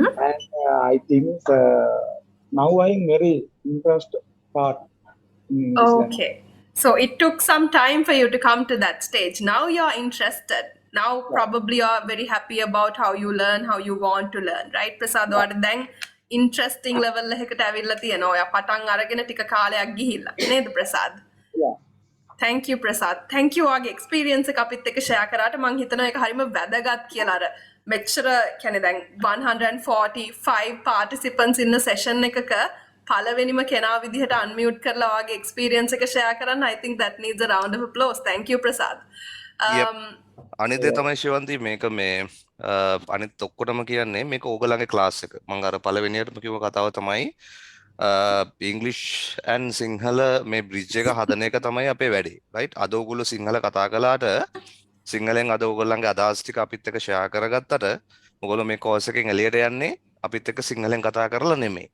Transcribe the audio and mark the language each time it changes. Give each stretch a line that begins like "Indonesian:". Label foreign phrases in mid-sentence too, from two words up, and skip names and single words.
English: And I think now I'm very interested part in English language. Okay. So it took some time for you to come to that stage. Now you're interested. Now probably you're very happy about how you learn, how you want to learn, right?
Sinhala: Prasad ඔයාට දැන්
English: interesting level
Sinhala: එකකට ඇවිල්ලා තියෙනවා. ඔයා පටන් අරගෙන ටික කාලයක් ගිහිල්ලා. නේද ප්‍රසාද්?
English: Yeah. Thank you ප්‍රසාද්. Thank you
Sinhala: ඔයාගේ experience එක අපිත් එක්ක share කරාට මම හිතනවා ඒක හරිම වැදගත් කියලා. අර මෙච්චර කියන්නේ දැන් 145 participants ඉන්න session එකක පළවෙනිම කෙනා විදිහට unmute කරලා ඔයාගේ experience එක share කරන්න.
English: I think that needs a round of applause. Thank you ප්‍රසාද්. Yep.
Sinhala: අනිත් දේ තමයි ශිවන්ති මේක මේ අනිත් ඔක්කොටම කියන්නේ මේක ඕගලන්ගේ ක්ලාස් එක. මම අර පළවෙනියටම කිව්ව කතාව තමයි
English: English and Sinhala
Sinhala: මේ බ්‍රිජ් එක හදන එක තමයි අපේ වැඩේ. රයිට්? අද ඕගොල්ලෝ සිංහල කතා කළාට සිංහලෙන් අද ඕගොල්ලන්ගේ අදහස් ටික අපිත් එක්ක ෂෙයා කරගත්තට ඕගොල්ලෝ මේ කෝස් එකෙන් එළියට යන්නේ අපිත් එක්ක සිංහලෙන් කතා කරලා නෙමෙයි.